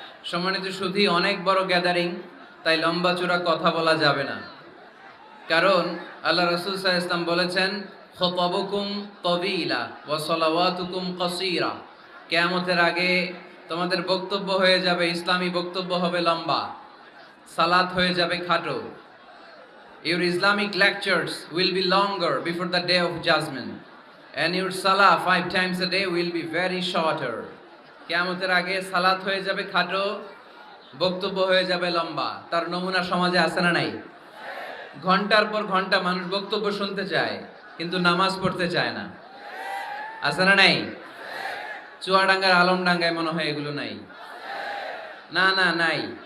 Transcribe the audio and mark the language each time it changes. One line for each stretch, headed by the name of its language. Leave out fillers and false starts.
Bangla: সম্মানিত সুধী, অনেক বড় গ্যাদারিং, তাই লম্বা চূড়া কথা বলা যাবে না, কারণ আল্লাহ রাসূল সাল্লাল্লাহু আলাইহি ওয়াসাল্লাম বলেছেন,
Arabic: খুতাবুকুম তাওয়িলা ওয়া সালাওয়াতুকুম কাসীরা।
Bangla: কিয়ামতের আগে তোমাদের বক্তব্য হয়ে যাবে, ইসলামী বক্তব্য হবে লম্বা, সালাত হয়ে যাবে খাটো।
English: Your Islamic lectures will be longer before the day of judgment, and your salah 5 times a day will be very shorter.
Bangla: কিয়ামতের আগে সালাত হয়ে যাবে খাটো, বক্তব্য হয়ে যাবে লম্বা। তার নমুনা সমাজে আছে না নাই? ঘন্টার পর ঘন্টা মানুষ বক্তব্য শুনতে চায়, কিন্তু নামাজ পড়তে চায় না, আছে না নাই? চুয়াডাঙ্গার আলমডাঙ্গায় মনে হয় এগুলো নাই। না না নাই।